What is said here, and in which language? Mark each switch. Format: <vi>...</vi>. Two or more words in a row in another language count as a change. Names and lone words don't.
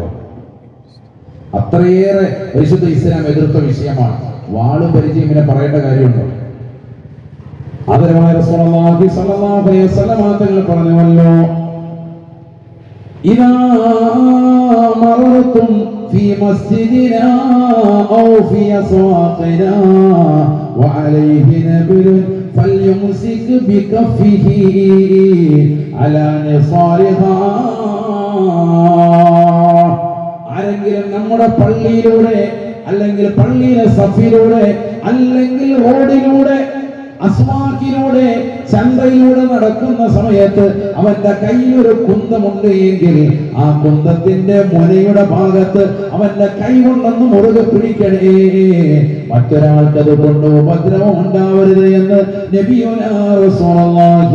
<ml>അത്രയേറെ പരിശുദ്ധ ഇസ്ലാം എതിർത്ത വിഷയമാണ്. വാളും പരിചയം ഇങ്ങനെ പറയേണ്ട കാര്യമുണ്ടോ?</ml> <ar>ആദരവായ رسول الله صلى الله عليه وسلم</ar> <ml>തങ്ങൾ പറഞ്ഞുവല്ലോ,</ml> <ar>إذا مررتم في مسجدنا أو في أسواقنا وعليه نبل فليمسك بكفه على نصارها.</ar> <ml>ആരെങ്കിലും നമ്മുടെ പള്ളിയിലൂടെ അല്ലെങ്കിൽ പള്ളിയിലെ സഫിലൂടെ അല്ലെങ്കിൽ റോഡിലൂടെ അസ്വാക്കിലൂടെ ചന്തയിലൂടെ നടക്കുന്ന സമയത്ത് അവന്റെ കയ്യിൽ ഒരു കുന്തമുണ്ട് എങ്കിൽ ആ കുന്തത്തിന്റെ മുനയുടെ ഭാഗത്ത് അവന്റെ കൈ കൊണ്ടൊന്ന് മുറുകെ പിടിക്കണേ, മറ്റൊരാൾക്ക് അത് കൊണ്ട് ഉപദ്രവം ഉണ്ടാവരുത് എന്ന്</ml> <ar>نبينا رسول الله.</ar>